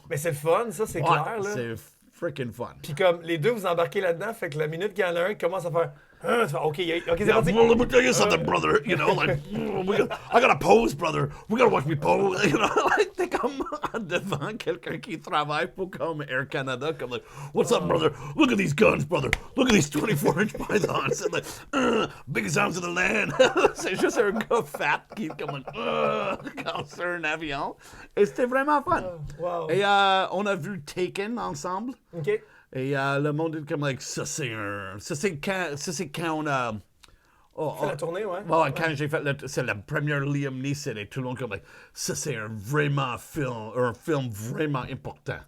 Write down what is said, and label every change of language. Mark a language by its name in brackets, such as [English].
[French] Mais c'est le fun, ça, c'est clair, là. C'est freaking fun. Puis comme les deux vous embarquez là-dedans, fait que la minute qu'il y en a un qui commence à faire tu fais, OK, c'est parti. [English] Well, let me tell you something, brother. Like, I gotta pose, brother. We gotta watch me pose. [French] Like, t'es comme devant quelqu'un qui travaille pour comme Air Canada, comme [English] like, what's up, brother? Look at these guns, brother. Look at these 24-inch pythons. And like, biggest arms of the land. [French] C'est juste un gars fat qui est comme quand sur un avion. Et c'était vraiment fun. Wow. Et on a vu Taken ensemble. OK. Et le monde est comme, like, ça c'est quand on a... fait la tournée, ouais. Quand j'ai fait c'est la première Liam Neeson et tout le monde comme, like, ça c'est un film vraiment important.